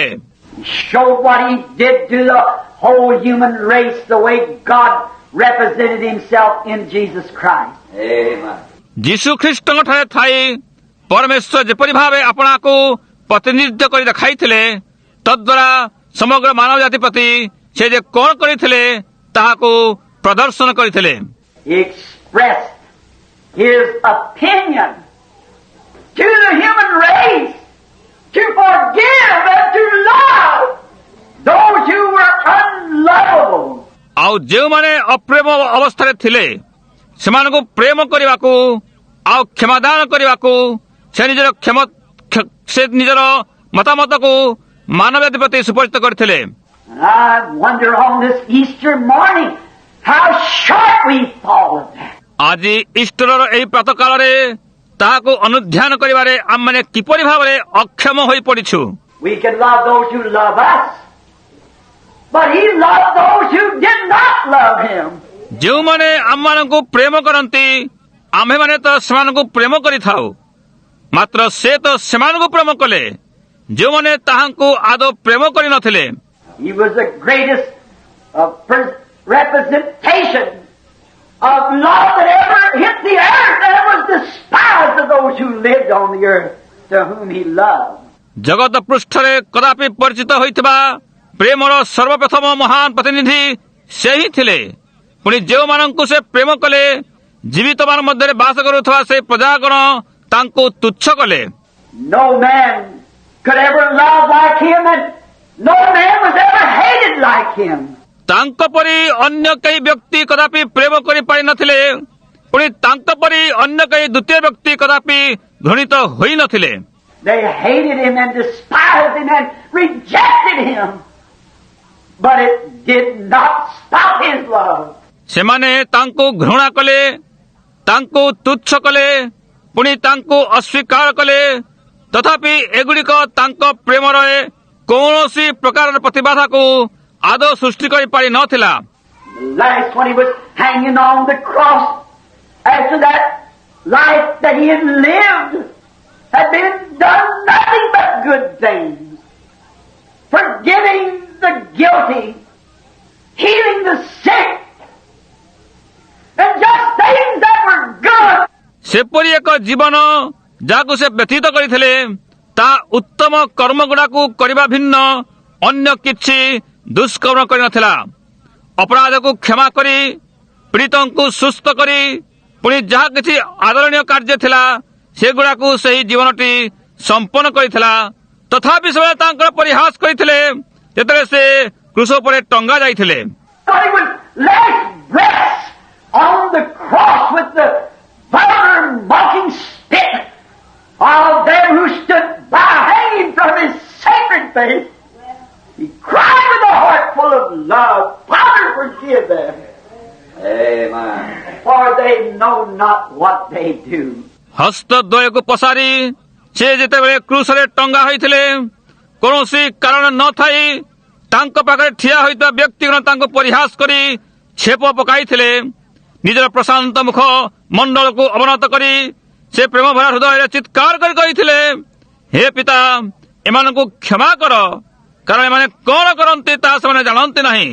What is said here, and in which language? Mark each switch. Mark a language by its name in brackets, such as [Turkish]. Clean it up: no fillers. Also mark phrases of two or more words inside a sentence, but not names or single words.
[English] Showed what he did to the whole human race, the way God represented himself in Jesus Christ. Amen. [Odia] ଯୀଶୁ ଖ୍ରୀଷ୍ଟଙ୍କ ଠାରେ ଥାଇ ପରମେଶ୍ୱର ଯେପରି ଭାବେ ଆପଣାକୁ ପ୍ରତିନିଧିତ୍ୱ କରି ଦେଖାଇଥିଲେ ତଦ୍ୱାରା ସମଗ୍ର ମାନବ ଜାତି ପ୍ରତି ସେ ଯେ କଣ କରିଥିଲେ ତାହାକୁ ପ୍ରଦର୍ଶନ କରିଥିଲେ। [English] He expressed his opinion to the human race to forgive and to love those who were unlovable. [Odia] ଆଉ ଯେଉଁମାନେ ଅପ୍ରେମ ଅବସ୍ଥାରେ ଥିଲେ ସେମାନଙ୍କୁ ପ୍ରେମ କରିବାକୁ ଆଉ କ୍ଷମାଦାନ କରିବାକୁ ସେ ନିଜର ମତାମତକୁ ମାନବ ଜାତି ପ୍ରତି ସୁପରିଚିତ କରିଥିଲେ। [English] I wonder on this Easter morning how short we fall of that. [Odia] ଆଜି ଇଷ୍ଟରର ଏହି ପ୍ରାତଃ କାଳରେ ତାହାକୁ ଅନୁଧ୍ୟାନ କରିବାରେ ଆମମାନେ କିପରି ଭାବରେ ଅକ୍ଷମ ହୋଇପଡ଼ିଛୁ। [English] We can love those who love us, but He loved those who did not love Him. [Odia] ଯେଉଁମାନେ ଆମମାନଙ୍କୁ ପ୍ରେମ କରନ୍ତି ଆମ୍ଭେମାନେ ତ ସେମାନଙ୍କୁ ପ୍ରେମ କରିଥାଉ, ମାତ୍ର ସେ ତ ସେମାନଙ୍କୁ ପ୍ରେମ କଲେ ଯେଉଁମାନେ ତାହାଙ୍କୁ ଆଦୌ ପ୍ରେମ କରିନଥିଲେ। [English] He was the greatest representation of love that ever hit the earth, and was despised of those who lived on the earth, to whom He loved. [Odia] ଜଗତ ପୃଷ୍ଠରେ କଦାପି ପରିଚିତ ହୋଇଥିବା ପ୍ରେମର ସର୍ବପ୍ରଥମ ମହାନ ପ୍ରତିନିଧି ସେ ହିଁ ଥିଲେ। ପୁଣି ଯେଉଁମାନଙ୍କୁ ସେ ପ୍ରେମ କଲେ ଜୀବିତମାନ ମଧ୍ୟରେ ବାସ କରୁଥିବା ସେ ପ୍ରଜାଗଣ ତାଙ୍କୁ ତୁଚ୍ଛ କଲେ। [English] No man could ever love like Him, and no man was ever hated like Him. [Odia] ତାଙ୍କ ପରି ଅନ୍ୟ କେହି ବ୍ୟକ୍ତି କଦାପି ପ୍ରେମ କରିପାରିନଥିଲେ, ପୁଣି ତାଙ୍କ ପରି ଅନ୍ୟ କେହି ଦ୍ୱିତୀୟ ବ୍ୟକ୍ତି କଦାପି ଘୃଣିତ ହୋଇନଥିଲେ। [English] They hated Him and despised Him and rejected Him, but it did not stop His love. [Odia] ସେମାନେ ତାଙ୍କୁ ଘୃଣା କଲେ, ତାଙ୍କୁ ତୁଚ୍ଛ କଲେ, ପୁଣି ତାଙ୍କୁ ଅସ୍ୱୀକାର କଲେ, ତଥାପି ଏଗୁଡ଼ିକ ତାଙ୍କ ପ୍ରେମର କୌଣସି ପ୍ରକାରର ପ୍ରତିବାଧାକୁ ଆଦୌ ସୃଷ୍ଟି କରିପାରିନଥିଲା। [English] Last, when He was hanging on the cross, after that life that He had lived had been done nothing but good things, forgiving the guilty, healing the sick, and just things that were good. [Odia] ସେପରି ଏକ ଜୀବନ ଯାହାକୁ ସେ ବ୍ୟତୀତ କରିଥିଲେ ତାହା ଉତ୍ତମ କର୍ମଗୁଡ଼ାକୁ କରିବା ଭିନ୍ନ ଅନ୍ୟ କିଛି ଦୁଷ୍କର୍ମ କରିନଥିଲା। ଅପରାଧକୁ କ୍ଷମା କରି ପୀଡ଼ିତଙ୍କୁ ସୁସ୍ଥ କରି ପୁଣି ଯାହା କିଛି ଆଦରଣୀୟ କାର୍ଯ୍ୟ ଥିଲା ସେଗୁଡ଼ାକୁ ସେହି ଜୀବନଟି ସମ୍ପନ୍ନ କରିଥିଲା। ତଥାପି ସେମାନେ ତାଙ୍କର ପରିହାସ କରିଥିଲେ ଯେତେବେଳେ ସେ କ୍ରୁଶ ଉପରେ ଟଙ୍ଗା ଯାଇଥିଲେ। [English] But He was last breath on the cross with the vulgar mocking spit of them who stood by hanging from His sacred face. He cried with a heart full of love, Father, forgive them. Amen. For they know not what they do. [Odia] ହସ୍ତଦ୍ୱୟକୁ ପସାରି ସେ ଯେତେବେଳେ କ୍ରୁଶରେ ଟଙ୍ଗା ହୋଇଥିଲେ କୌଣସି କାରଣ ନଥାଇ ତାଙ୍କ ପାଖରେ ଠିଆ ହୋଇଥିବା ବ୍ୟକ୍ତିଗଣ ତାଙ୍କୁ ପରିହାସ କରି ଛେପ ପକାଇଥିଲେ। ନିଜର ପ୍ରଶାନ୍ତ ମୁଖ ମଣ୍ଡଳକୁ ଅବନତ କରି ସେ ପ୍ରେମ ଭରା ହୃଦୟରେ ଚିତ୍କାର କରି କହିଥିଲେ, ହେ ପିତା, ଏମାନଙ୍କୁ କ୍ଷମା କର, କାରଣ ଏମାନେ କଣ କରନ୍ତି ତାହା ସେମାନେ ଜାଣନ୍ତି ନାହିଁ।